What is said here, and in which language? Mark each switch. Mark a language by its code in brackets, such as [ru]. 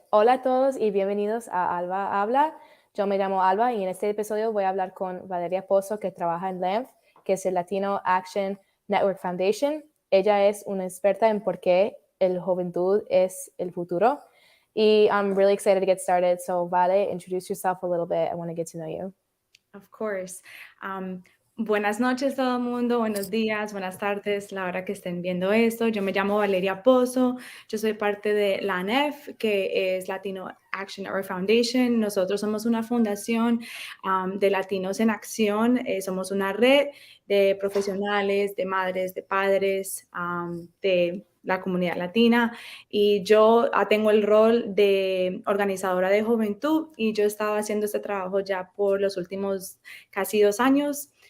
[es] Hola a todos y bienvenidos a Alba Habla. Yo me llamo Alba y en este episodio voy a hablar con Valeria Posso, que trabaja en LAMF, que es el Latino Action Network Foundation. Ella es una experta en por qué el juventud es el futuro. [en] Y I'm really excited to get started. So, Vale, introduce yourself a little bit. I want to get to know you. Of course. [es] Buenas noches todo el mundo, buenos días, buenas tardes, la hora que estén viendo esto. Yo me llamo Valeria Posso, yo soy parte de la ANEF, que es Latino Action Network Foundation. Nosotros somos una fundación de latinos en acción, somos una red de profesionales, de madres, de padres, de la comunidad latina, y yo tengo el rol de organizadora de juventud y yo he estado haciendo este trabajo ya por los últimos casi 2 años.